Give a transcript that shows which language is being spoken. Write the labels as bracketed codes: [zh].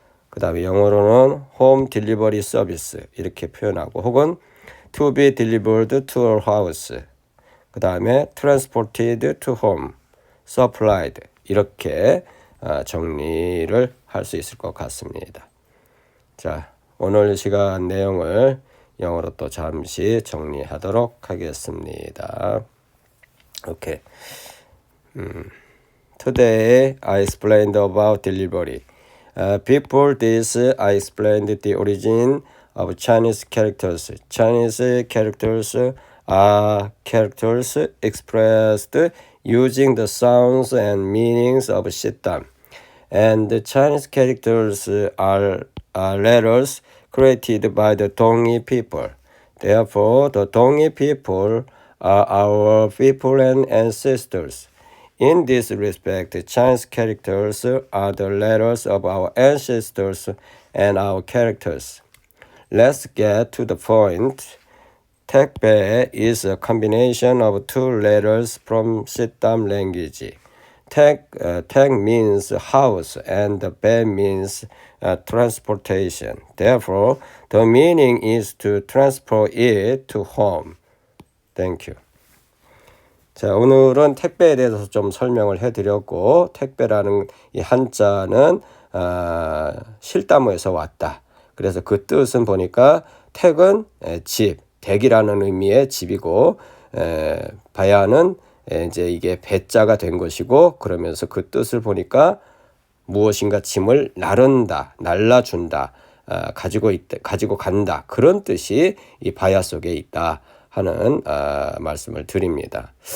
[ko] 그 다음에 영어로는 [en] 홈 딜리버리 서비스 [ko] 이렇게 표현하고, 혹은 [en] to be delivered to a house. [ko] 그 다음에 [en] transported to home, supplied. [ko] 이렇게 정리를 할 수 있을 것 같습니다. 자, 오늘 시간 내용을 영어로 또 잠시 정리하도록 하겠습니다. 오케이. [en] Today I explained about delivery. Before this, I explained the origin of Chinese characters. Chinese characters are characters expressed using the sounds and meanings of Shittam. And the Chinese characters are letters created by the Dongyi people. Therefore, the Dongyi people are our people and ancestors. In this respect, Chinese characters are the letters of our ancestors and our characters. Let's get to the point. 택배 is a combination of two letters from Siddham language. Tag means house and 배 means transportation. Therefore, the meaning is to transport it to home. Thank you. [ko] 자, 오늘은 택배에 대해서 좀 설명을 해드렸고, 택배라는 이 한자는 실다모에서 왔다. 그래서 그 뜻은 보니까 택은 집, 댁이라는 의미의 집이고, 바야는 이제 이게 배자가 된 것이고, 그러면서 그 뜻을 보니까 무엇인가 짐을 나른다, 날라준다, 가지고 간다, 그런 뜻이 이 바야 속에 있다 하는 말씀을 드립니다.